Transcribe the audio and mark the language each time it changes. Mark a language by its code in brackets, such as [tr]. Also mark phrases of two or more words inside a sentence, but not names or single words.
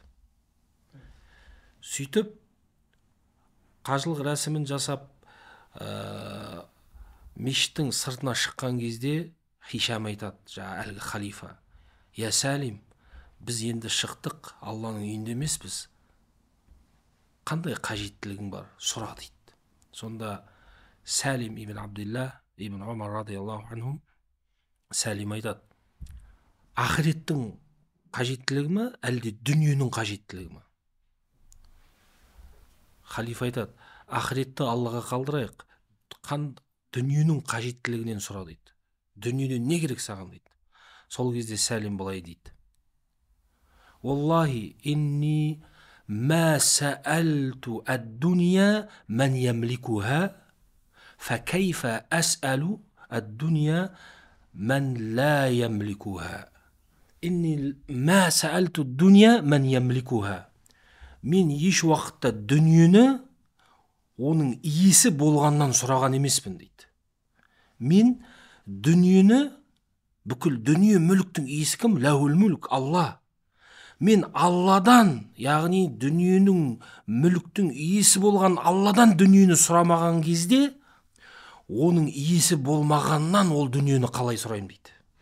[kk] Сөйтіп, қажылық рәсімін жасап, мешіттің сыртына шыққан кезде Хишам айтады, әлгі халифа: «Я Сәлим, біз енді шықтық, Алланың үйінде емеспіз. Қандай қажеттілігің бар, сұра» дейді. Сонда Сәлим ибн Абдилла ибн Омар [ar] رضي الله عنهم, [kk] Сәлим айтады: «Ақыреттің қажеттілігі ме, әлде дүниенің қажеттілігі ме?» Халифа айтады: «Ақыретті Аллаға қалдырайық, дүниенің қажеттілігінен сұра» дейді. «Дүниеден не керек саған?» дейді. Сол кезде Сәлим былай дейді: [ar] «والله إني ما سألت الدنيا من يملكها فكيف أسأل الدنيا من لا يملكها. إني ما سألت الدنيا من يملكها». [kk] Мен еш уақытта дүниені оның иесі болғаннан сұраған емеспін дейді. Мен дүниені, бүкіл дүние мүліктің иесі кім? [ar] له الملك، الله. [kk] Мен Алладан, яғни дүниенің мүліктің иесі болған Алладан дүниені сұрамаған кезде, оның иесі болмағаннан ол дүниені қалай сұрайым дейді.